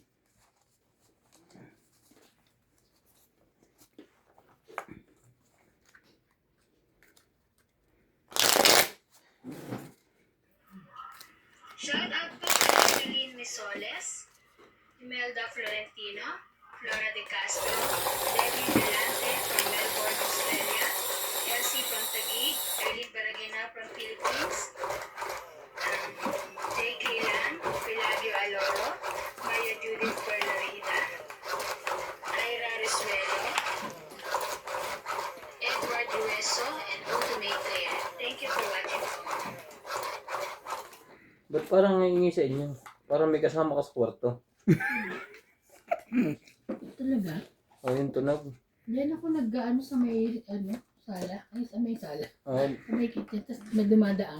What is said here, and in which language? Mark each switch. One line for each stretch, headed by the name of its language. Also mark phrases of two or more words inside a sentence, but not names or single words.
English: Shout out
Filipino: po kay
English: Jeline Misoles, Imelda Florentino, Flora De Castro, Debbie Delante from Melbourne, Australia, Elsie from Taguig, Erlyn Baragena from Philippines, J.K. Lan, Pilavio Aloro, Maya Judith Perlarita, Ira Risuelo, Edward Dueso, and Ultimate Player. Thank you for watching.
Filipino: Ba't parang nangingi sa inyo? Parang may kasama ka sa kwarto. talaga. O yung tunog. Diyan ako nag-ano sa may, sala. Ay, sa may sala. O, Sa may kitchen, tapos may dumadaan.